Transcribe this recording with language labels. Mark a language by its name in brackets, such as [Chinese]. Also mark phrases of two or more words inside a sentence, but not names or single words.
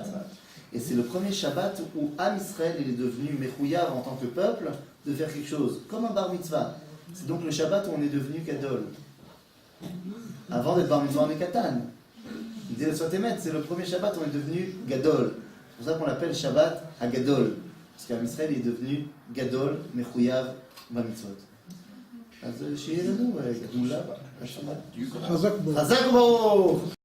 [French] Et c'est le premier Shabbat où Am Israël il est devenu Mechouyav en tant que peuple de faire quelque chose, comme un bar mitzvah. C'est donc le Shabbat où on est devenu Gadol. Avant d'être bar mitzvah, on est Katan. Il dit le Sfat Emet, c'est le premier Shabbat où on est devenu Gadol. C'est pour ça qu'on l'appelle Shabbat à Gadol. Parce qu'Am Israël est devenu Gadol, Mechouyav, bar mitzvot. [Hebrew] אז שיהיה לנו גדולה בשבת. חזק בו. חזק בו!